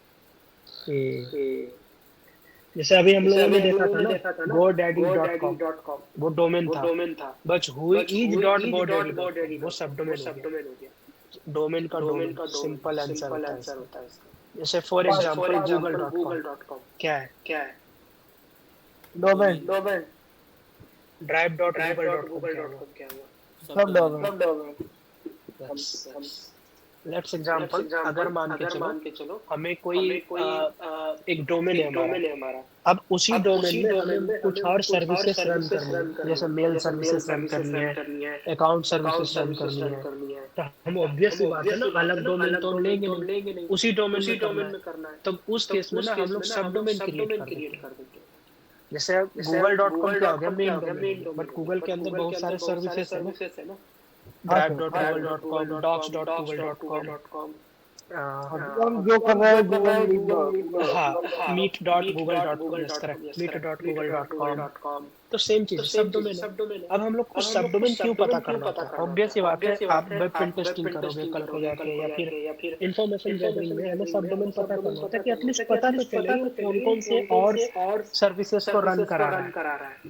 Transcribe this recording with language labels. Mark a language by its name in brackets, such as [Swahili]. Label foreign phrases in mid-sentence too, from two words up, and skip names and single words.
[Hindi] जैसे अभी हम लोगों ने देखा था ना godaddy.com, वो डोमेन था, बस whois.godaddy वो [English] sub domain [Hindi] हो गया। डोमेन का [English] simple answer [Hindi] होता है इसका। जैसे [English] for example [Hindi] google.com क्या है? डोमेन। drive.google.com क्या हुआ? [English] sub domain. let's example [Hindi] अगर मान के चलो हमें कोई एक डोमेन है हमारा। अब उसी डोमेन में हमें कुछ और सर्विसेज रन करनी है, जैसे [English] mail services [Hindi] रन करनी है, [English] account services [Hindi] रन करनी है, तो हम ऑब्वियस सी बात है ना, अलग डोमेन तो लेंगे नहीं, उसी डोमेन में करना है। तो उस केस में ना हम लोग [English] sub domain [Hindi] क्रिएट कर देंगे। जैसे google.com क्या हो गया [English] main domain, [Hindi] बट गूगल के अंदर बहुत सारे सर्विसेज है ना, drive.google.com, docs.google.com, हम जो कर रहे हैं गूगल हाँ meet.google.com [English] yes correct [Hindi] meet.google.com। तो सेम चीज [English] sub domain [Hindi] है। अब हम लोग को [English] sub domain [Hindi] क्यों पता करना होता है? ऑब्वियस ही बात है, आप [English] web pen testing [Hindi] करोगे कल को जाके या फिर [English] information gathering [Hindi] में हमें [English] sub domain [Hindi] पता करना होता है कि एटलीस्ट पता तो चले कौन कौन से और सर्विसेज को रन करा रहा है।